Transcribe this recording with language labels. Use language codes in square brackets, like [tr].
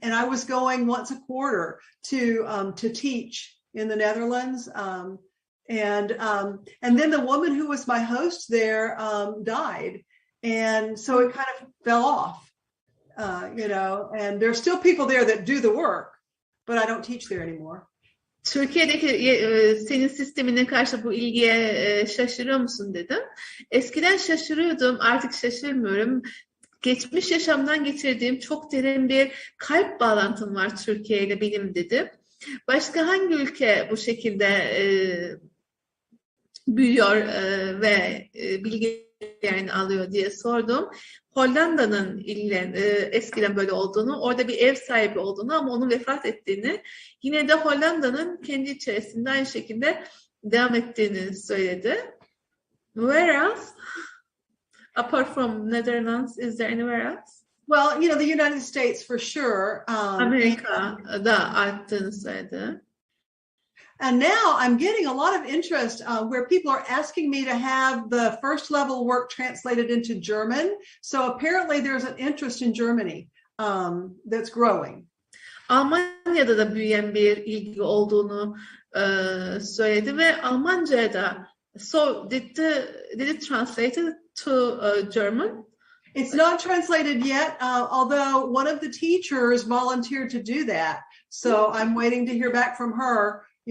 [en] And I was going once a quarter to teach in the Netherlands. And then the woman who was my host there died, and so it kind of fell off. And there's still people there that do the work, but I don't teach there anymore. [tr] Türkiye'deki senin sistemine karşı bu ilgiye şaşırıyor musun dedim. Eskiden şaşırıyordum, artık şaşırmıyorum. Geçmiş yaşamdan geçirdiğim çok derin bir kalp bağlantım var Türkiye ile benim dedim. Başka hangi ülke bu şekilde büyüyor ve bilgilerini alıyor diye sordum. Hollanda'nın eskiden böyle olduğunu, orada bir ev sahibi olduğunu ama onun vefat ettiğini, yine de Hollanda'nın kendi içerisinde aynı şekilde devam ettiğini söyledi. [en] Where else? Apart from Netherlands, is there anywhere else? Well, the United States for sure. [tr] Amerika'da arttığını söyledi. [en] And now I'm getting a lot of interest where people are asking me to have the first level work translated into German. So apparently there's an interest in Germany that's growing. [tr] Almanya'da da büyüyen bir ilgi olduğunu söyledi ve Almanca'ya da. [en] So did it translate to German? It's not translated yet, although one of the teachers volunteered to do that. So I'm waiting to hear back from her.